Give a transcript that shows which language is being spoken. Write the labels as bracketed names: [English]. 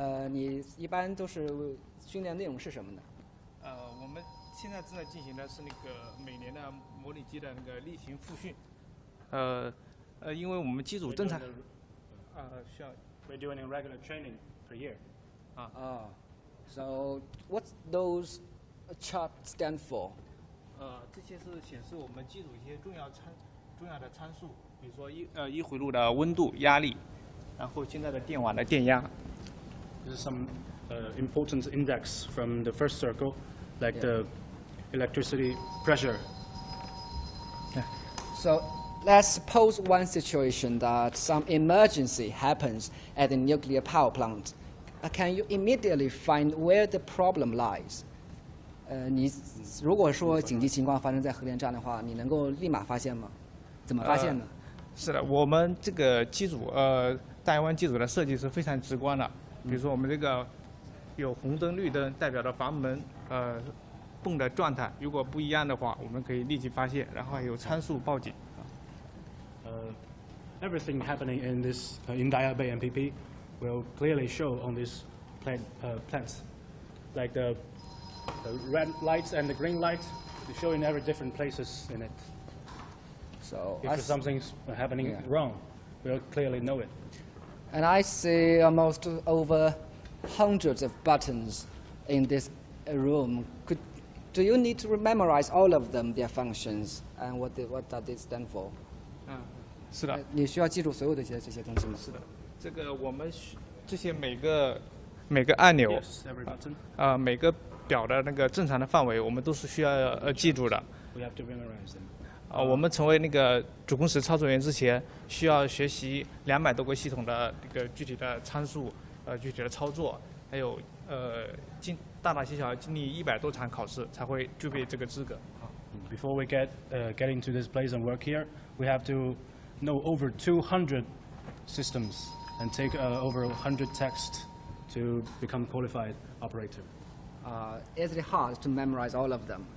[Chinese] 你一般都是训练内容是什么呢？我们现在正在进行的是那个每年的模拟机的那个例行复训。因为我们机组正常需要 [English] We're doing a regular training per year. So what those charts stand for? [Chinese] 这些是显示我们机组一些重要的参数，比如说一回路的温度、压力，然后现在的电网的电压。 [English] This is some important index from the first circle, like the electricity pressure. So let's suppose one situation that some emergency happens at the nuclear power plant. Can you immediately find where the problem lies? [Chinese] 你如果说紧急情况发生在核电站的话，你能够立马发现吗？怎么发现呢？是的，我们这个机组大亚湾机组的设计是非常直观的。比如说我们这个有红灯、绿灯代表着阀门泵的状态，如果不一样的话，我们可以立即发现，然后还有参数报警。 [English] Everything happening in this in Daya Bay MPP will clearly show on these plants, like the red lights and the green light. They show in every different places in it. So if something's happening wrong, we'll clearly know it. And I see almost over hundreds of buttons in this room. Do you need to memorize all of them, their functions, and what do they stand for? [Chinese] 是的。你需要记住所有的这些东西吗？是的，这个我们这些每个按钮， [English] Yes, every button. [Chinese] 每个表的那个正常的范围，我们都是需要记住的。 [English] We have to memorize them. [Chinese] 我们成为那个主控室操作员之前，需要学习200多个系统的那个具体的参数，具体的操作，还有大大小小经历100多场考试，才会具备这个资格。 [English] Before we get into this place and work here, we have to know over 200 systems and take over 100 tests to become qualified operator. Is it hard to memorize all of them?